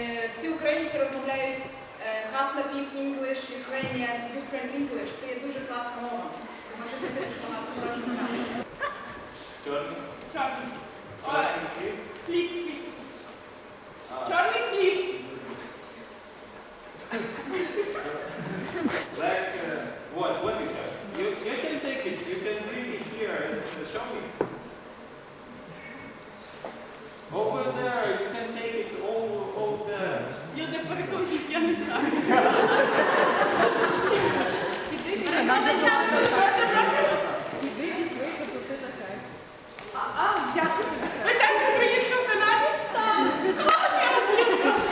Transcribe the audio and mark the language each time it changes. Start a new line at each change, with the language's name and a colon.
Ukrainian: Всі українці розмовляють
English: half
Ukrainian: напів
English: English, Ukrainian English.
Ukrainian: Це є дуже класна мова. Може, це дуже багато враження. Чорний? Чорний. Чорний хліб? Хліб. Чорний хліб.
English: Like, what is that? You can take it, you can bring it here and show me. Over there, you can take it all there.
Ukrainian: Люди, перекладіть, я не шарю. Іди візьми, заплати за хрест. Дякую. Ви теж українська в Канаді? Так. Клас, я вас люблю.